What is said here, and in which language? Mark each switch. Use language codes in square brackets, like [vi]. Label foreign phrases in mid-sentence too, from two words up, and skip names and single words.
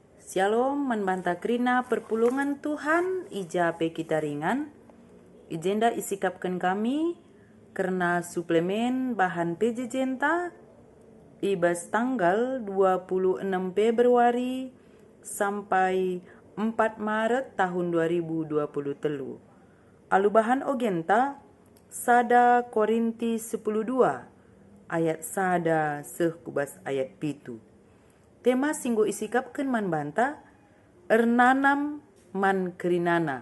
[btx] Shalom, membanta krina perpulungan Tuhan, ija pe kita ringan. Ijenda isikapkan kami, karena suplemen bahan PJJ ibas tanggal 26 Februari sampai 4 Maret tahun 2020 telu. Alu bahan ogenta, sada Korinti 10:2, ayat sada kubas ayat pitu. Tema singgo isikapkan man banta, ernanam man kerinana.